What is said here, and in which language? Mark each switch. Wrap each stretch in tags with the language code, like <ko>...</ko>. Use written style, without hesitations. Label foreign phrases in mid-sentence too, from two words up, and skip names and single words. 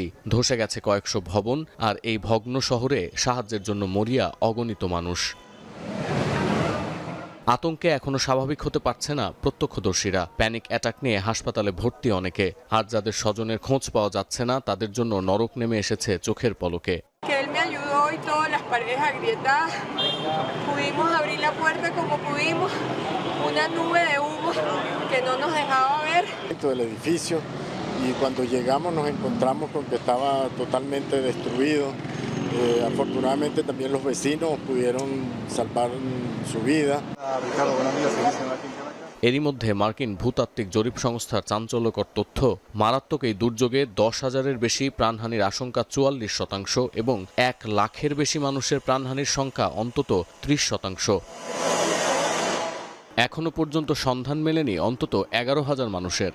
<bn>ধসে গেছে কয়েকশো ভবন, আর এই ভগ্ন শহরে সাহায্যের জন্য মরিয়া অগণিত মানুষ। আতঙ্কে এখনো স্বাভাবিক হতে পারছে না প্রত্যক্ষদর্শীরা।</bn> <en>panic attack</en> <bn>নিয়ে হাসপাতালে ভর্তি অনেকে। আর যাদের স্বজনের খোঁজ পাওয়া যাচ্ছে না, তাদের জন্য নরক নেমে এসেছে চোখের পলকে।</bn> <es>Y cuando llegamos nos encontramos con que estaba totalmente destruido. Afortunadamente también los vecinos pudieron salvar su vida.</es> <bn>এরই মধ্যে মার্কিন ভূতাত্ত্বিক জরিপ সংস্থার চাঞ্চল্যকর তথ্য, মারাত্মক এই দুর্যোগে 10,000-এর বেশি প্রাণহানির আশঙ্কা 44% এবং 1 লাখের বেশি মানুষের প্রাণহানির সংখ্যা অন্তত 30%। এখনো পর্যন্ত সন্ধান মেলেনি অন্তত 11,000 মানুষের।</bn>